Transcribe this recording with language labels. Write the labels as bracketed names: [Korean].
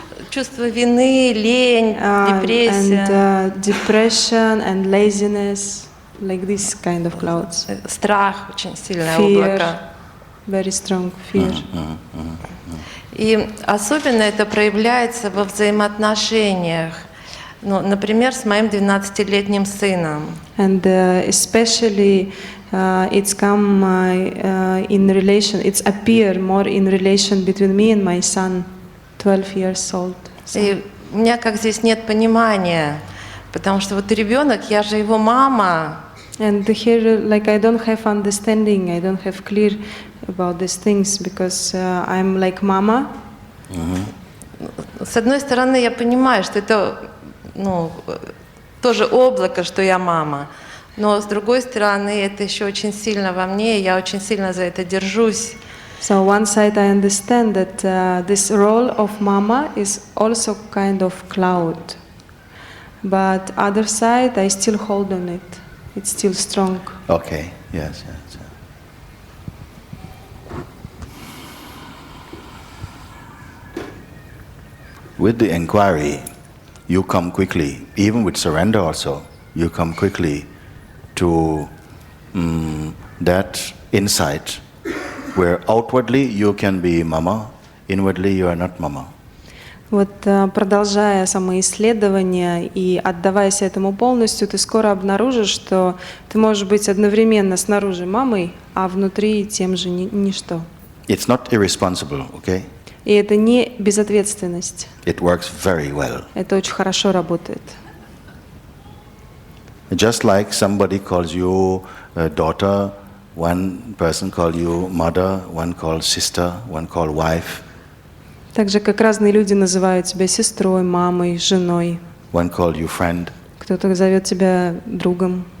[Russian] Чувство вины, лень, депрессия. [English] And depression and laziness, like this kind of clouds. [Russian] Страх, очень сильное [English] Fear, [Russian] облако. [English] very strong fear. [Russian] И особенно это проявляется во взаимоотношениях. Ну, например, с моим 12-летним сыном. [English] And especially it's come in relation, it's appear more in relation between me and my son, 12 years old. [Russian] И у меня как здесь нет понимания, потому что вот ребенок, я же его мама. [English] And here, like, I don't have understanding, I don't have clear about these things because I'm like mama. [Russian] С одной стороны, я понимаю, что это, ну, тоже облако, что я мама, но с другой стороны, это еще очень сильно во мне, и я очень сильно за это держусь. [English] So one side I understand that this role of mama is also kind of cloud, but other side I still hold on it. It's still strong. Okay, yes, yes. With the inquiry, you come quickly, even with surrender also, you come quickly to that insight where outwardly you can be mama, inwardly you are not mama. [Russian] Вот продолжая самоисследование и отдаваясь этому полностью, ты скоро обнаружишь, что ты можешь быть одновременно снаружи мамой, а внутри тем же ничто. [English] It's not irresponsible, okay? [Russian] И это не безответственность. [English] It works very well. [Russian] Это очень хорошо работает. [English] Just like somebody calls you a daughter, one person calls you mother, one calls sister, one calls wife. [Russian] Так же, как разные люди называют тебя сестрой, мамой, женой. [English] One calls you friend, [Russian] Кто-то зовет тебя другом,